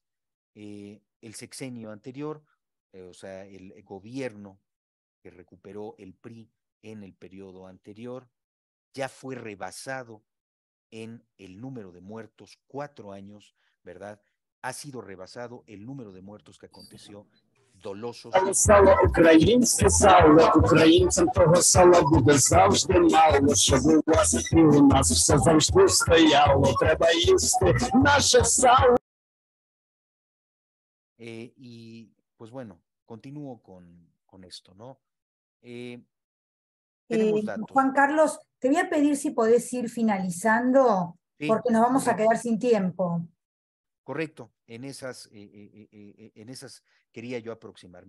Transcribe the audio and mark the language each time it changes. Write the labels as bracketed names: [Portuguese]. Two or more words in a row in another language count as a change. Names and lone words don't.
[Spanish] El sexenio anterior, o sea, el gobierno que recuperó el PRI en el periodo anterior, ya fue rebasado en el número de muertos, 4 años, ¿verdad? Ha sido rebasado el número de muertos que aconteció dolosos. [Ukrainian] Сало українське сало, українцям того сала буде завжди мало, щоб у вас і у нас все завжди стояло, треба їсти наше сало. [Spanish] Y pues bueno, continúo con esto, ¿no? Tenemos datos. Juan Carlos, te voy a pedir si podés ir finalizando, Sí, porque nos vamos a correcto. quedar sin tiempo. Correcto, en esas quería yo aproximarme.